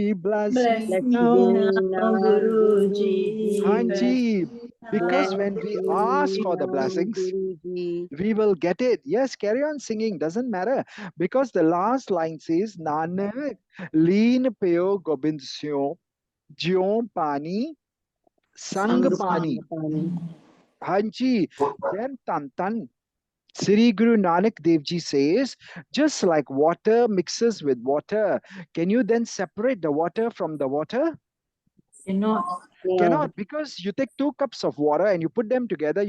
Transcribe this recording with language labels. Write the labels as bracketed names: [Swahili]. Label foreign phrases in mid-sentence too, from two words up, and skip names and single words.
[English] Bless me Bless me now. me now, now, Guruji. Bless Hanji, Because when we ask for the blessings, Guruji. we will get it. Yes, carry on singing, doesn't matter. Because the last line says, Nanak, [Punjabi] ਲੀਨ ਭਏ ਗੋਬਿੰਦ ਸਿਉ ਜਿਉ ਪਾਨੀ ਸੰਗਿ ਪਾਨੀ. [English] Hanji, then tan tan. Sri Guru Nanak Dev Ji says, just like water mixes with water, can you then separate the water from the water? Cannot. Cannot, because you take 2 cups of water and you put them together.